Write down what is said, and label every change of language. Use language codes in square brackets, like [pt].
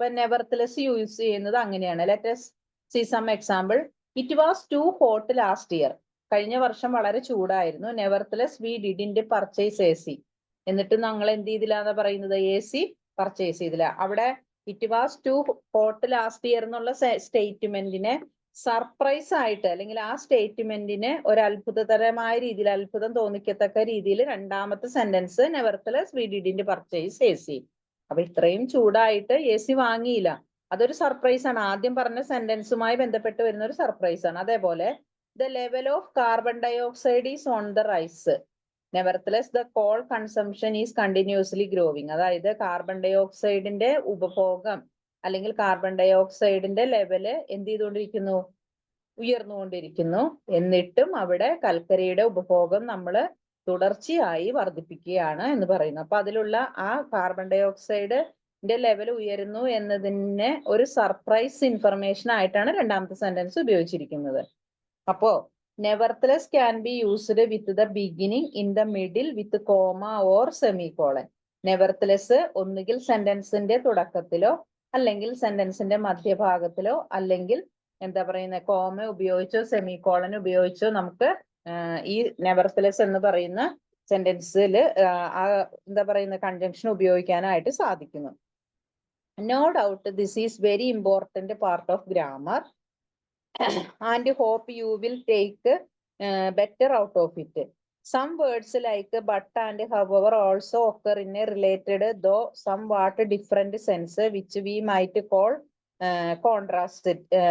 [ml] ഇപ്പൊ nevertheless use ചെയ്യുന്നത് അങ്ങനെയാണ്. [en] Let us see some example. It was too hot last year. [ml] കഴിഞ്ഞ വർഷം വളരെ ചൂടായിരുന്നു. [en] Nevertheless we didn't purchase AC. [ml] എന്നിട്ട് ഞങ്ങൾ എന്ത് ചെയ്തില്ല പറയുന്നത്? AC പർച്ചേസ് ചെയ്തില്ല. അവിടെ [en] it was too hot last year [ml] എന്നുള്ള സ്റ്റേറ്റ്മെന്റിനെ സർപ്രൈസ് ആയിട്ട് അല്ലെങ്കിൽ ആ സ്റ്റേറ്റ്മെന്റിന് ഒരു അത്ഭുതകരമായ രീതിയിൽ അത്ഭുതം തോന്നിക്കത്തക്ക രീതിയിൽ രണ്ടാമത്തെ sentence [en] Nevertheless we didn't purchase AC. [ml] അപ്പൊ ഇത്രയും ചൂടായിട്ട് AC വാങ്ങിയില്ല, അതൊരു സർപ്രൈസ് ആണ്. ആദ്യം പറഞ്ഞ സെന്റൻസുമായി ബന്ധപ്പെട്ട് വരുന്ന ഒരു സർപ്രൈസ് ആണ്. [en] അതേപോലെ the level of carbon dioxide is on the rise. Nevertheless, the coal consumption is continuously growing. [ml] അതായത് കാർബൺ ഡൈ ഓക്സൈഡിന്റെ ഉപഭോഗം അല്ലെങ്കിൽ കാർബൺ ഡൈ ഓക്സൈഡിന്റെ ലെവല് എന്ത് ചെയ്തുകൊണ്ടിരിക്കുന്നു? ഉയർന്നുകൊണ്ടിരിക്കുന്നു. എന്നിട്ടും അവിടെ കൽക്കരിയുടെ ഉപഭോഗം നമ്മൾ തുടർച്ചയായി വർദ്ധിപ്പിക്കുകയാണ് എന്ന് പറയുന്നു. അപ്പൊ അതിലുള്ള ആ കാർബൺ ഡൈ ഓക്സൈഡിന്റെ ലെവൽ ഉയരുന്നു എന്നതിന് ഒരു സർപ്രൈസ് ഇൻഫർമേഷൻ ആയിട്ടാണ് രണ്ടാമത്തെ സെന്റൻസ് ഉപയോഗിച്ചിരിക്കുന്നത്. [en] അപ്പോ nevertheless can be used with the beginning, in the middle, with comma or semicolon. [ml] Nevertheless ഒന്നുകിൽ സെന്റൻസിന്റെ തുടക്കത്തിലോ അല്ലെങ്കിൽ സെന്റൻസിന്റെ മധ്യഭാഗത്തിലോ അല്ലെങ്കിൽ എന്താ പറയുന്ന കോമ ഉപയോഗിച്ചോ സെമികോളൻ ഉപയോഗിച്ചോ നമുക്ക് ഈ നെവർത്തലെസ് എന്ന് പറയുന്ന സെന്റൻസിൽ എന്താ പറയുന്ന കൺജങ്ഷൻ ഉപയോഗിക്കാനായിട്ട് സാധിക്കുന്നു. [en] No doubt this is very important part of grammar and hope you will take better out of it. Some words like but and however also occur in a related though somewhat different sense which we might call contrastive.